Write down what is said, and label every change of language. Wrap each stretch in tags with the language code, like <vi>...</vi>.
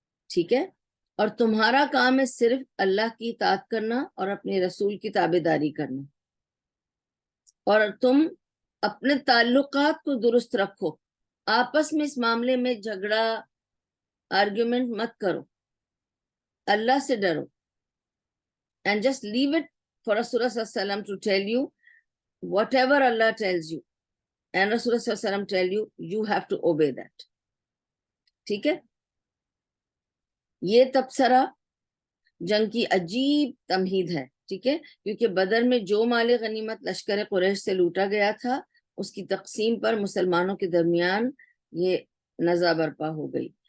<ur>ٹھیک ہے, اور تمہارا کام ہے صرف اللہ کی اطاعت کرنا اور اپنے رسول کی تابعداری کرنا, اور تم اپنے تعلقات کو درست رکھو, آپس میں اس معاملے میں جھگڑا آرگیومنٹ مت کرو, اللہ سے ڈرو.</ur> <en>And just leave it for Rasulullah sallallahu alaihi wasallam to tell you whatever Allah tells you, and Rasulullah sallallahu alaihi wasallam tell you, you have to obey that.</en> <ur>ٹھیک ہے, یہ تبصرہ جنگ کی عجیب تمہید ہے. ٹھیک ہے, کیونکہ بدر میں جو مال غنیمت لشکر قریش سے لوٹا گیا تھا, اس کی تقسیم پر مسلمانوں کے درمیان یہ نزاع برپا ہو گئی.</ur>